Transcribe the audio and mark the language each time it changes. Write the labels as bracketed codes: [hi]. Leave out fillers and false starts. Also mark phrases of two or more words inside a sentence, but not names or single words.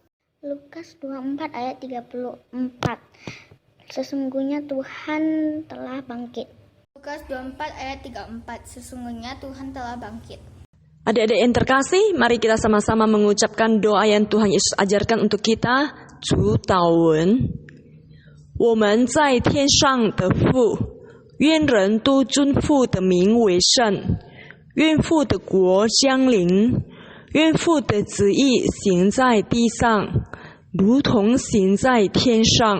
[id] Lukas 24 ayat 34. Sesungguhnya Tuhan telah bangkit. Lukas 24 ayat 34. Sesungguhnya Tuhan telah bangkit. Adik-adik yang terkasih, mari kita sama-sama mengucapkan doa yang Tuhan Yesus ajarkan untuk kita. [zh] 主祷文，我们在天上的父，愿人都尊父的名为圣，愿父的国降临，愿父的旨意行在地上，如同行在天上。